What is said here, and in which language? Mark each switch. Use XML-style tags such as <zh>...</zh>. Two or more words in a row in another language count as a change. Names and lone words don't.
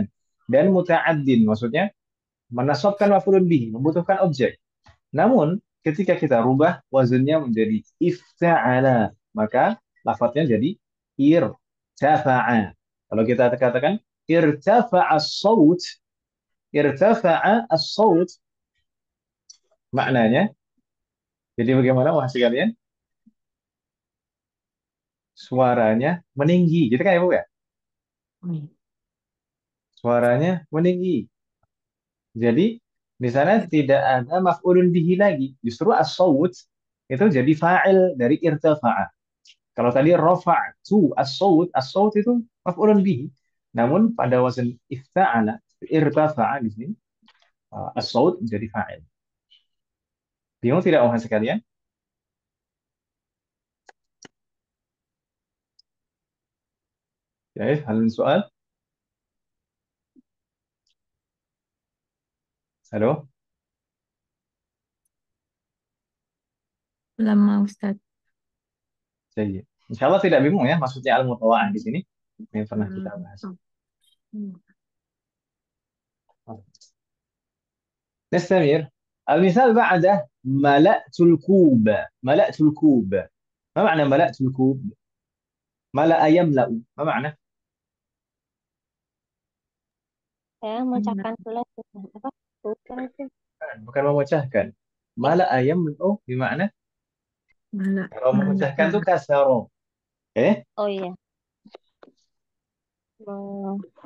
<id>Dan muta'addin, maksudnya menasabkan</id> <ar>مفعول به,</ar> <id>membutuhkan objek. Namun, ketika kita rubah wazannya menjadi ifta'ala, maka lafadznya jadi irtafa'a. Kalau kita katakan</id> <ar>ارتفع الصوت، ارتفع الصوت,</ar> <id>maknanya, jadi bagaimana wahai kalian? Suaranya meninggi, gitu kan ya Bu ya? Suaranya meninggi. Jadi, di sana tidak ada</id> <ar>مفعول به</ar> <id>lagi. Justru as-saut itu jadi fa'il dari irtafa'a. Kalau tadi</id> <ar>رفعت الصوت,</ar> <id>as-saut itu</id> <ar>مفعول به.</ar> <id>Namun pada wazan ifta'ala, irtafa'a di sini, as-saut menjadi fa'il. Bingung tidak orang sekalian? Ya, hal soal. Halo? Lama, Ustaz. Jadi,</id> <ar>إن شاء الله</ar> <id>tidak bingung ya, maksudnya al-mutawa'ah di sini. Yang pernah kita Hmm. bahas. Hmm.</id> <ar>نستمر. المثال بعده ملأت الكوب. ملأت الكوب. ما معنى ملأت الكوب؟ ملأ يملأ. ما معنى؟</ar> <id>Saya memecahkan gelas. Apa? Bukan itu. Bukan memecahkan.</id> <ar>ملأ يملأ</ar> <id>bermakna Malah kalau memecahkan itu mengangkat.</id> <ar>كسر. إيه?</ar> <id>Oh iya. Me-</id>